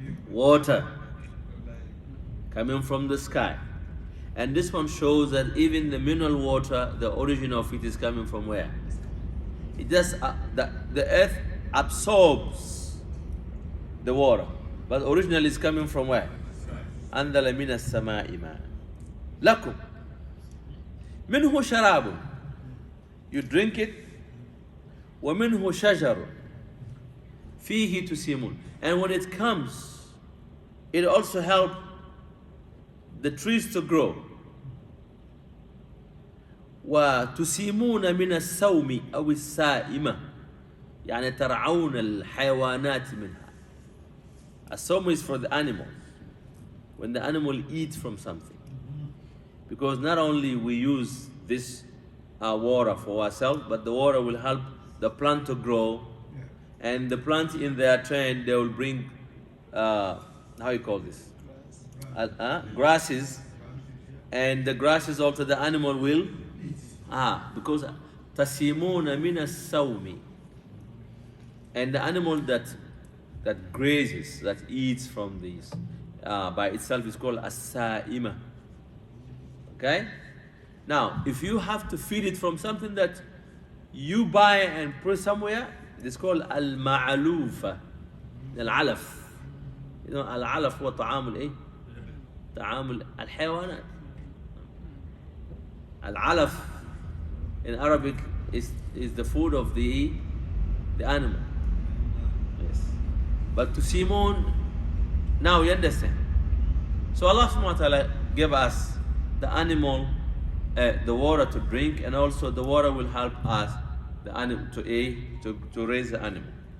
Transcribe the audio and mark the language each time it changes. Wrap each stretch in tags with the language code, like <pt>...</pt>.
<en>Water coming from the sky. And this one shows that even the mineral water, the origin of it is coming from where? It just, the earth absorbs the water. But originally it's coming from where?</en> <ar>أنزل من السماء ماء لكم منه شراب.</ar> <en>You drink it.</en> <ar>ومنه شجر فيه تسيمون.</ar> <en>And when it comes, it also helps the trees to grow.</en> <ar>وتسيمون من السوم أو السائمة يعني ترعون الحيوانات منها.</ar> <en>السوم is for the animal. When the animal eats from something. Because not only we use this water for ourselves, but the water will help the plant to grow. And the plant in their turn, they will bring, how you call this? Grasses. And the grasses also the animal will, because tasimuna min as-sawmi. And the animal that grazes, that eats from these, by itself is called as-sa'ima. Okay? Now, if you have to feed it from something that you buy and put somewhere, it's called al-ma'alufa, al-alaf. You know,</en> <ar>al-alaf هو طعام الايه؟ طعام الحيوانات.</ar> <en>Al-alaf in Arabic is the food of the animal. Yes. But to Simon, now you understand. So Allah subhanahu wa ta'ala gave us the animal, the water to drink, and also the water will help us, the animal, to raise the animal.</en>